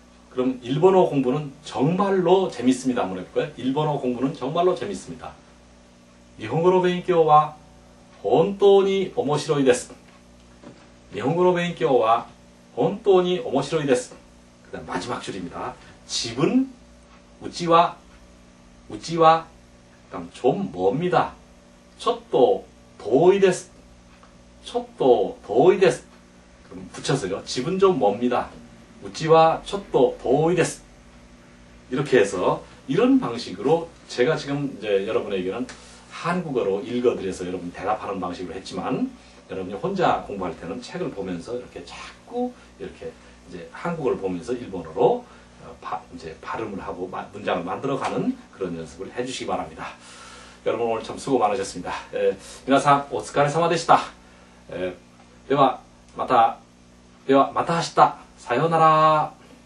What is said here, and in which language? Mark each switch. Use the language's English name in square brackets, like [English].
[Korean] 그럼 일본어 공부는 정말로 재밌습니다. 한번 해볼까요? 일본어 공부는 정말로 재밌습니다. [Japanese] 일본어 勉強は本当に面白いです. 일본어 勉強は本当に面白いです. [Korean] 그 다음 마지막 줄입니다. 집은 우찌와 그다음 좀 멉니다. [Japanese] ちょっと遠いです.ちょっと遠いです. [Korean] 그럼 붙여서요. 집은 좀 멉니다. [Japanese] 우찌와 ちょっと遠いです. [Korean] 이렇게 해서 이런 방식으로 제가 지금 이제 여러분에게는 한국어로 읽어드려서 여러분 대답하는 방식으로 했지만 여러분이 혼자 공부할 때는 책을 보면서 이렇게 자꾸 이렇게 이제 한국어를 보면서 일본어로 이제 발음을 하고 문장을 만들어가는 그런 연습을 해주시기 바랍니다. 여러분 오늘 참 수고 많으셨습니다. [Japanese] 皆さんお疲れ様でした。ではまた明日さようなら。